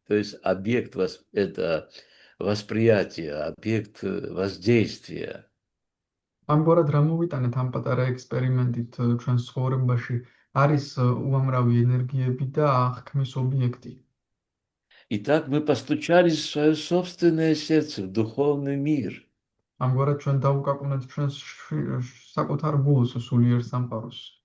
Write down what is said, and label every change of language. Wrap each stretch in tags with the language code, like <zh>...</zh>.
<ru>То есть объект – это восприятие, объект воздействия.</ru> <ka>ამგვარად რა მოვიტანეთ ამ პატარა ექსპერიმენტით ჩვენ ცხოვრებაში არის უამრავი ენერგიები და აღქმის ობიექტი.</ka> <ru>Итак, мы постучались в свое собственное сердце, в духовный мир.</ru> <ka>ამგვარად ჩვენ დავუკაკუნეთ ჩვენს საკუთარ გულს, სულიერ სამყაროს.</ka>